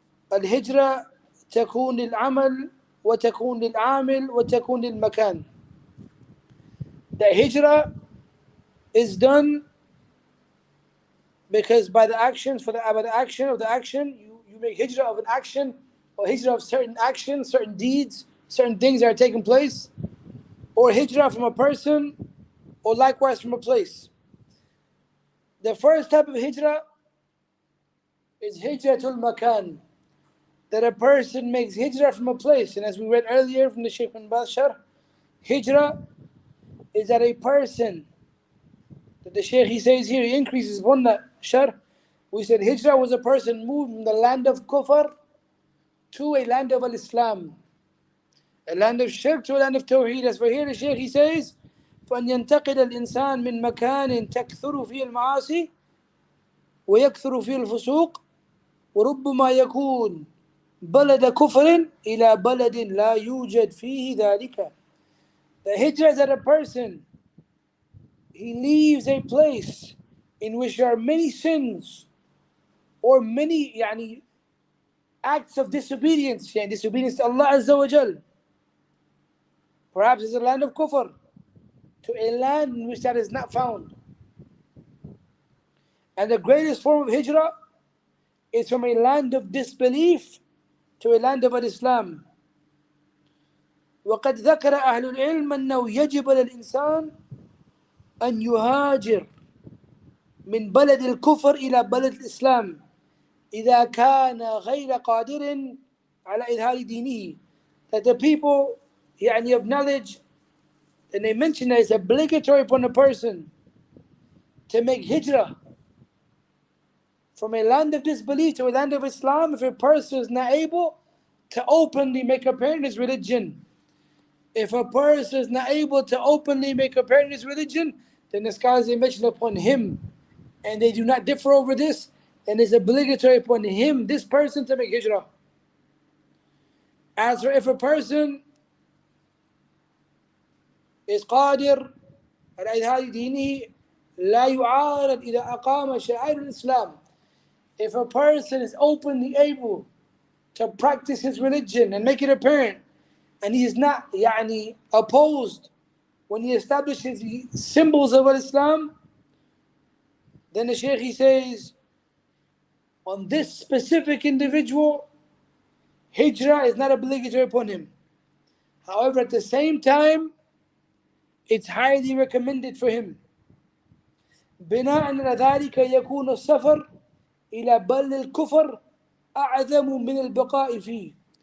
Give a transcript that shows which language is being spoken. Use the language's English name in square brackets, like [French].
[Arabic] الهجرة تكون للعمل وتكون للعامل وتكون للمكان. [English] The hijrah is done because by the action of the action, you make hijrah of an action, or hijrah of certain actions, certain deeds, certain things that are taking place, or hijrah from a person, or likewise from a place. The first type of hijrah is hijratul makan, that a person makes hijrah from a place. And as we read earlier from the Shaykh bin Baz Sharh, hijrah is that a person, that the Shaykh he says here, he increases upon that Sharh. We said hijrah was a person moved from the land of kufr to a land of al-Islam, a land of shirk to a land of tawheed. As for here the Shaykh he says, [Arabic] فأن ينتقل الإنسان من مكان تكثر فيه المعاصي ويكثر فيه الفسوق وربما يكون بلد كفر إلى بلد لا يوجد فيه ذلك. [English] The hijrah is that a person he leaves a place in which there are many sins or many acts of disobedience, disobedience to Allah Azza wa Jal. Perhaps it's a land of kufr to a land in which that is not found. And the greatest form of hijrah is from a land of disbelief to a land of Islam. [Arabic] وقد ذكر أهل العلم أنه يجب للإنسان أن يهاجر من بلد الكفر إلى بلد الإسلام إذا كان غير قادر على إظهار دينه. [English] That the people of knowledge, and they mention that it's obligatory upon a person to make hijrah from a land of disbelief to a land of Islam if a person is not able to openly make apparent his religion. If a person is not able to openly make apparent his religion, then the scholars they mention upon him, and they do not differ over this, and it's obligatory upon him, this person, to make hijrah. As for if a person is [Arabic] قادر على إظهار دينه لا يعارض إذا أقام شعائر الإسلام. [English] If a person is openly able to practice his religion and make it apparent, and he is not opposed when he establishes the symbols of Islam, then the Shaykh he says, on this specific individual, hijrah is not obligatory upon him. However, at the same time, it's highly recommended for him. [Arabic] بناء على ذلك يكون السفر إلى بلد الكفر أعظم من البقاء فيه.